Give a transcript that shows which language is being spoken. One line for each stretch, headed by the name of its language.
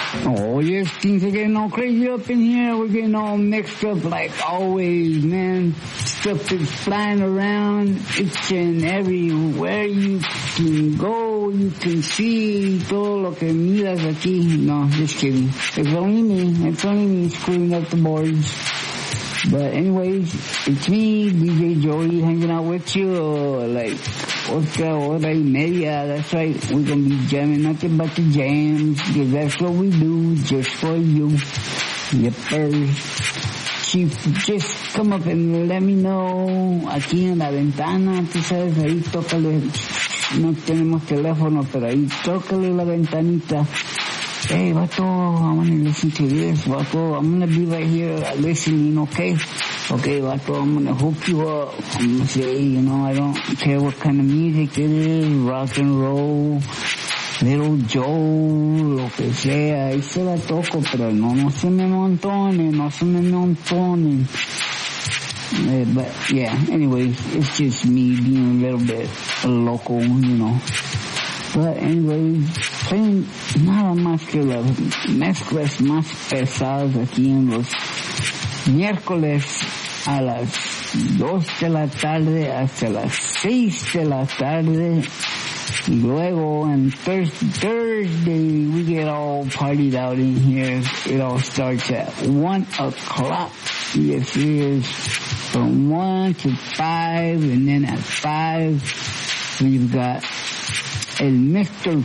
English: Oh, yes, things are getting all crazy up in here. We're getting all mixed up like always, man. Stuff is flying around. It's in everywhere you can go. You can see
Spanish: todo lo que miras aquí.
English: No, just kidding. It's only me. It's only me screwing up the boards. But anyways, it's me, DJ Joey, hanging out with you, like, Oscar,
Spanish: hora y media,
English: that's right, we're gonna be jamming nothing but the jams, because that's what we do, just for you, yep, Chief, just come up and let me know,
Spanish: aquí en la ventana, tú sabes, ahí tócale, no tenemos teléfono, pero ahí tócale la ventanita.
English: Hey, vato, I want to listen to this, vato. I'm going to be right here listening, okay? Okay, vato, I'm going to hook you up. I'm going to say, you know, I don't care what kind of music it is, rock and roll, Little Joe,
Spanish: lo que sea. Ahí se la toco, pero no, no se me montone, no se me montone.
English: But, yeah, anyways, it's just me being a little bit local, you know. But anyways, playing
Spanish: nada más que las mezclas más pesadas aquí en los miércoles a las 2 de la tarde hasta las 6 de la tarde. Luego,
English: on Thursday, we get all partied out in here. It all starts at 1 o'clock. Yes, it is from 1 to 5, and then at 5, we've got and Mr.